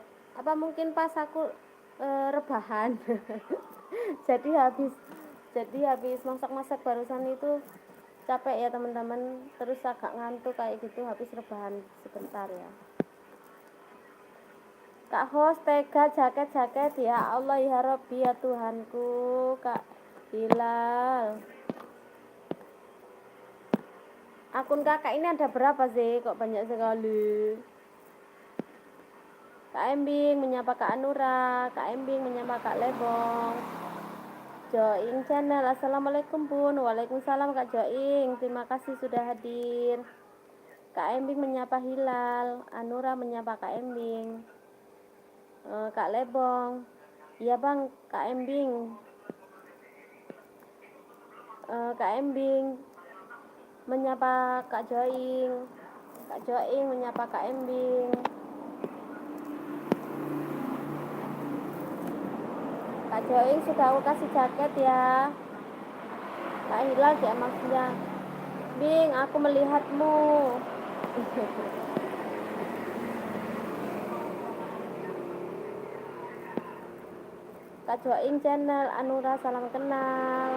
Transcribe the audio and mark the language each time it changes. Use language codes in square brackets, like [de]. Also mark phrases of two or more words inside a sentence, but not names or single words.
[id] Apa mungkin pas aku rebahan. jadi habis masak-masak barusan itu capek ya teman-teman, terus agak ngantuk kayak gitu, habis rebahan sebentar ya. Kak host tega jaket [ar] يا الله يا رب [id] ya Tuhanku. Kak Hilal, akun kakak ini ada berapa sih? Kok banyak sekali. Kak Embing menyapa Kak Anura, Kak Embing menyapa Kak Lebong. Joing channel, assalamualaikum Bun. Waalaikumsalam Kak Joing, terima kasih sudah hadir. Kak Embing menyapa Hilal, Anura menyapa Kak Embing. Kak Lebong, iya bang. Kak Embing, Kak Embing menyapa Kak Joing, Kak Joing menyapa Kak Embing. Kak Joing sudah aku kasih jaket ya. Kak Hilal dia maksudnya, Bing aku melihatmu. Kak Joing channel, Anura salam kenal.